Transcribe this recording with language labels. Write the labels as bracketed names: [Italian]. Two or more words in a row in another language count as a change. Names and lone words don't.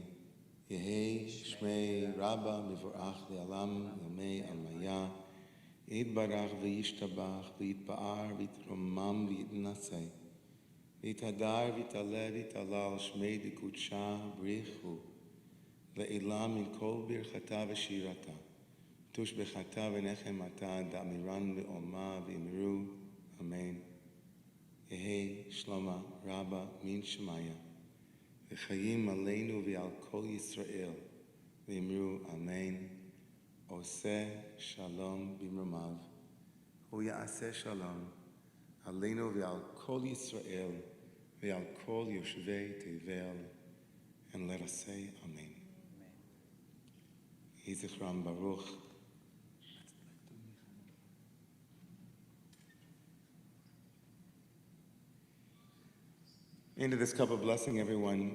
[Aramaic] יהא שמיה רבא מברך לעלם ולעלמי עלמיא, יתברך וישתבח ויתפאר ויתרומם ויתנשא, ויתהדר ויתעלה ויתהלל שמיה דקודשא בריך הוא, לעלא מן כל ברכתא ושירתא, תושבחתא ונחמתא דאמירן בעלמא ואמרו, אמן. יהא שלמא רבא מן שמיא וחיים עלינו ועל כל ישראל ואמרו אמן. [Hebrew] עושה שלום במרומיו הוא יעשה שלום עלינו ועל כל ישראל ועל כל יושבי תבל, [English] and let us say Amen. [Hebrew] יהי זכרם ברוך. [English] Into this cup of blessing, everyone.